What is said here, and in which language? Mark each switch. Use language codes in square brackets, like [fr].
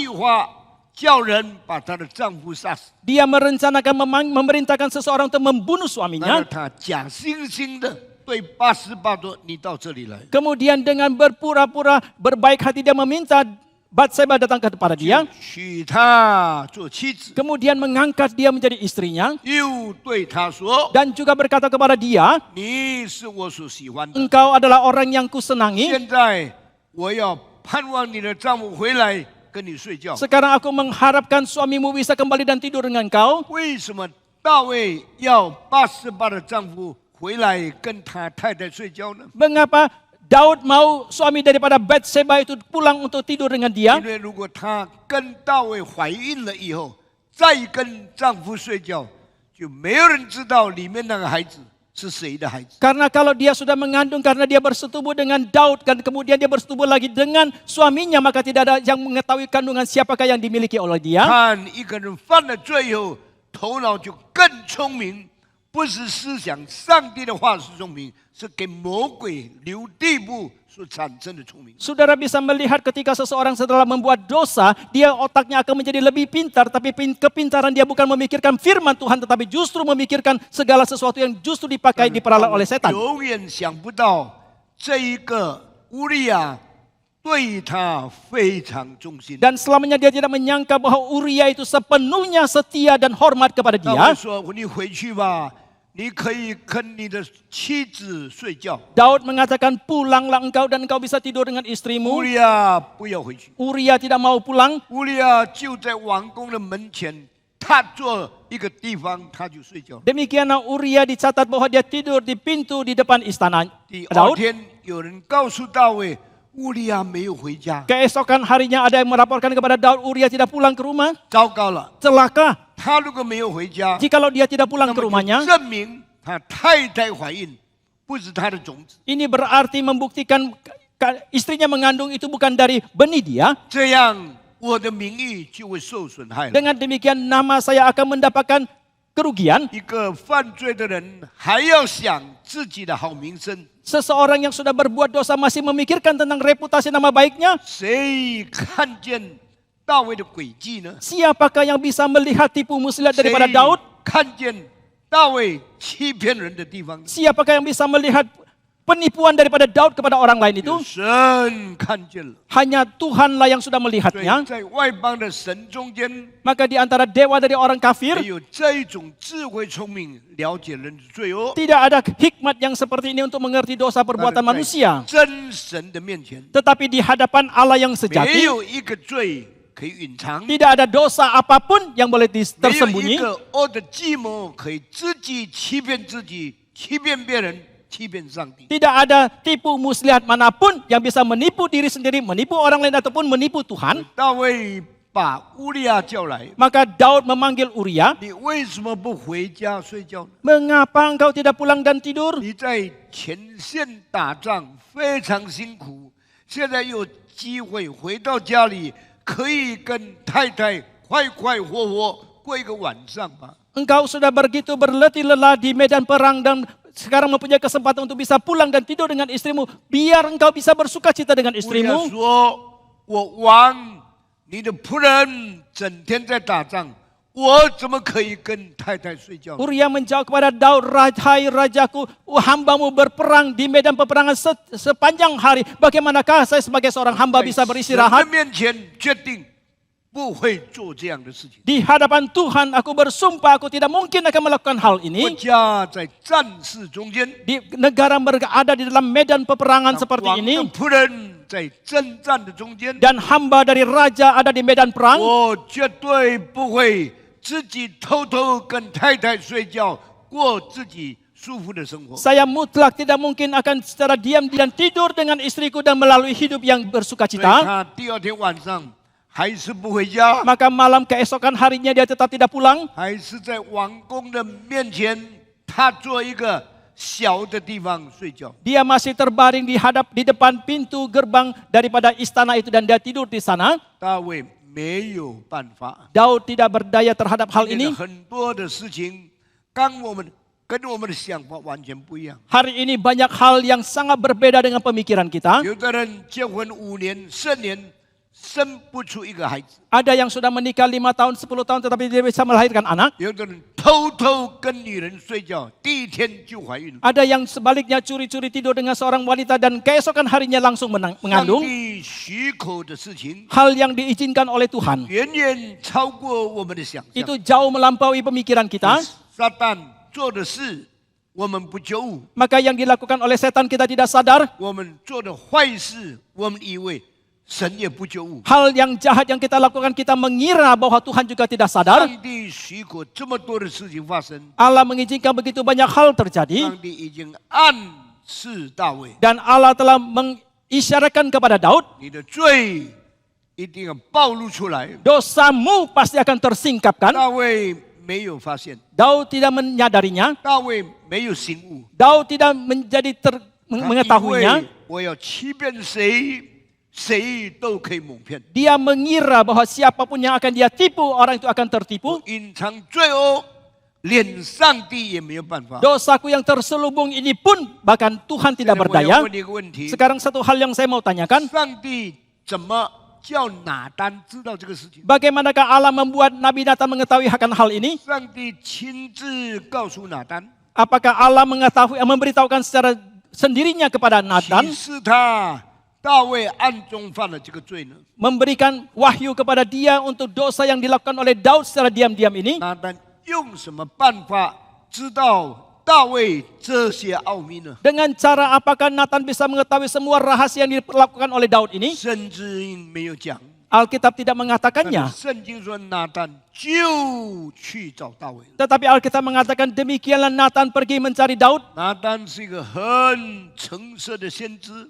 [zh] 计划叫人把她的丈夫杀死， [id] Dia merencanakan memerintahkan seseorang untuk membunuh [zh] 然后 [id] suaminya. [zh] 他假惺惺的对88说：“你到这里来。” [id] Kemudian dengan berpura-pura berbaik hati dia meminta Batseba datang kepada dia, [zh] 娶她做妻子， [id] kemudian mengangkat dia menjadi istrinya, [zh] 又对她说 [id] dan juga berkata kepada dia, [zh] 你是我所喜欢的， [id] engkau adalah orang yang kusenangi. [zh] 现在我要盼望你的丈夫回来跟你睡觉。 [id] Sekarang aku mengharapkan suamimu bisa kembali dan tidur dengan kau. [zh] 为什么大卫要88的丈夫回来跟他太太睡觉呢？ [id] Mengapa Daud mau suami daripada Batseba itu pulang untuk tidur dengan dia? [zh] 因为如果她跟大卫怀孕了以后，再跟丈夫睡觉，就没有人知道里面那个孩子是谁的孩子。 [id] Karena kalau dia sudah mengandung karena dia bersetubuh dengan Daud dan kemudian dia bersetubuh lagi dengan suaminya, maka tidak ada yang mengetahui kandungan siapakah yang dimiliki oleh dia. [zh] 看一个人犯了罪以后，头脑就更聪明，不是思想上帝的话是聪明，是给魔鬼留地步所产生的聪明。 [id] Saudara bisa melihat ketika seseorang setelah membuat dosa, dia otaknya akan menjadi lebih pintar, tapi kepintaran dia bukan memikirkan firman Tuhan, tetapi justru memikirkan segala sesuatu yang justru dipakai, diperalat oleh setan. [zh] 永远想不到这一个乌利亚对他非常忠心。 [id] Dan selamanya dia tidak menyangka bahwa Uria itu sepenuhnya setia dan hormat kepada [zh] 大 [id] dia. [zh] 卫说：“你回去吧，你可以跟你的妻子睡觉。 [id] Daud mengatakan, pulanglah engkau dan engkau bisa tidur dengan [zh] 乌 [id] istrimu. [zh] 利亚不要回去。 [id] Uria tidak mau pulang. [zh] 乌利亚就在王宫的门前，他坐一个地方，他就睡觉。 [id] Demikianlah Uria dicatat bahwa dia tidur di pintu di depan istana [zh] 第二 [id] Daud. [zh] 天，有人告诉大卫，乌利亚没有回家， [id] Keesokan harinya ada yang melaporkan kepada Daud, Uria tidak pulang ke rumah. [zh] 糟糕了。 [id] Celaka, [zh] 他如果没有回家， [id] jikalau dia tidak pulang [zh] 那 [id] ke [zh] 么 [id] rumahnya, [zh] 就证明他太太怀孕，不是他的种子。 [id] ini berarti membuktikan istrinya mengandung itu bukan dari benih dia. [zh] 这样，我的名誉就会受损害了。 [id] Dengan demikian nama saya akan mendapatkan kerugian. [zh] 一个犯罪的人还要想自己的好名声， [id] Seseorang yang sudah berbuat dosa masih memikirkan tentang reputasi nama baiknya. [zh] 谁看见大卫的诡计呢？ [id] Siapakah yang bisa melihat tipu muslihat [zh] 谁 [id] daripada Daud? [zh] 看见大卫欺骗人的地方呢？ [id] Siapakah yang bisa melihat penipuan daripada Daud kepada orang lain itu? [zh] 有神看见了。 [id] Hanya Tuhanlah yang sudah [zh] 所以 [id] melihatnya. [zh] 在外邦的神中间， [id] Maka di antara dewa dari orang [zh] 没 [id] kafir, [zh] 有这一种智慧聪明了解人的罪恶。 [id] tidak ada hikmat yang seperti ini untuk mengerti dosa perbuatan [zh] 但是 [id] manusia. [zh] 在真神的面前， [id] Tetapi di hadapan Allah yang [zh] 没 [id] sejati, [zh] 有一个罪可以隐藏， [id] tidak ada dosa apapun yang boleh [zh] 没有一 [id] tersembunyi. [zh] 个恶的计谋可以自己欺骗自己、欺骗别人、欺骗上帝。 [id] Tidak ada tipu muslihat manapun yang bisa menipu diri sendiri, menipu orang lain ataupun menipu Tuhan. [zh] 大卫把乌利亚叫来， [id] Maka Daud memanggil Uria, [zh] 你为什么不回家睡觉呢？ [id] mengapa engkau tidak pulang dan tidur? [zh] 你在前线打仗非常辛苦，现在有机会回到家里，可以跟太太快快活活过一个晚上吧。 [id] Engkau sudah begitu berletih lelah di medan perang dan sekarang mempunyai kesempatan untuk bisa pulang dan tidur dengan istrimu. Biar engkau bisa bersuka cita dengan [zh] 乌利亚 [id] istrimu. [zh] 说：“我王，你的仆人整天在打仗，我怎么可以跟太太睡觉呢？ [id] Uria menjawab kepada Daud, hai rajaku, hambamu berperang di medan peperangan sepanjang hari. Bagaimanakah saya sebagai seorang hamba bisa [zh] 在神的 [id] beristirahat? [zh] 面前决定不会做这样的事情。 [id] Di hadapan Tuhan aku bersumpah aku tidak mungkin akan melakukan hal [zh] 国 [id] ini. [zh] 家在战事中间， [id] Di negara berada di dalam medan peperangan seperti [zh] 王的 [id] ini. [zh] 仆人在征战的中间， [id] Dan hamba dari raja ada di medan perang. [zh] 我绝对不会自己偷偷跟太太睡觉，过自己舒服的生活。 [id] Saya mutlak tidak mungkin akan secara diam dan tidur dengan istriku dan melalui hidup yang [zh] 所以 [id] bersukacita. [zh] 他第二天晚上还是不回家， [id] Maka malam keesokan harinya dia tetap tidak pulang. [zh] 还是在王宫的面前，他做一个小的地方睡觉。 [id] Dia masih terbaring di depan pintu gerbang daripada istana itu dan dia tidur di sana. [zh] 大卫没有办法。 [id] Daud tidak berdaya terhadap hal [zh] 今天的很多的事情，跟我们的想法完全不一样。 [id] Hari ini banyak hal yang sangat berbeda dengan pemikiran kita. [zh] 有的人结婚5年、10年，生不出一个孩子； [id] Ada yang sudah menikah 5 tahun, 10 tahun tetapi dia bisa melahirkan anak. [zh] 有的人偷偷跟女人睡觉，第一天就怀孕了。 [id] Ada yang sebaliknya curi-curi tidur dengan seorang wanita dan keesokan harinya langsung [zh] 上 [id] mengandung. [zh] 帝帝许可的事情， [id] hal yang diizinkan oleh Tuhan. [zh] 远远超过我们的想象。 [id] Itu jauh melampaui pemikiran kita. [zh] 撒旦做的事，我们不觉悟； [id] Maka yang dilakukan oleh setan kita tidak sadar. [zh] 我们做的坏事，我们以为神也不觉悟。 [id] Hal yang jahat yang kita lakukan kita mengira bahwa Tuhan juga tidak sadar. [zh] 上帝许可这么多的事情发生， [id] Allah mengizinkan begitu banyak hal terjadi. [zh] 上帝已经暗示大卫， [id] Dan Allah telah mengisyaratkan kepada Daud. [zh] 你的罪一定要暴露出来。 [id] Dosamu pasti akan tersingkapkan. [zh] 大卫没有发现， [id] Daud tidak menyadarinya. [zh] 大卫没有醒悟， [id] Daud tidak menjadi [zh] 他以 [id] mengetahuinya. [zh] 为我要欺骗谁，谁都可以蒙骗。 [id] Dia mengira bahwa siapapun yang akan dia tipu, orang itu akan tertipu. [zh] 隐藏罪恶，连上帝也没有办法。 [id] Dosaku yang terselubung ini pun bahkan Tuhan [zh] 现 [id] tidak [zh] 在我要问你一个问题： [id] Sekarang satu hal yang saya mau tanyakan. [zh] 上帝怎么叫拿单知道这个事情？ [id] Bagaimanakah Allah membuat Nabi Nathan mengetahui akan hal ini? [zh] 上帝亲自告诉拿单， [id] Apakah Allah memberitahukan secara sendirinya kepada [zh] 启 [id] Nathan? [zh] 示他大卫暗中犯了这个罪呢？ [id] Memberikan wahyu kepada dia untuk dosa yang dilakukan oleh Daud secara diam-diam ini. [zh] 拿单用什么办法知道大卫这些奥秘呢？ [id] Dengan cara apakah Nathan bisa mengetahui semua rahasia yang dilakukan oleh Daud ini? [zh] 圣经没有讲， [id] Alkitab tidak [zh] 但 [id] mengatakannya. [zh] 是圣经说拿单就去找大卫。 [id] Tetapi Alkitab mengatakan demikianlah Nathan pergi mencari Daud. [zh] 拿单是一个很诚实的先知，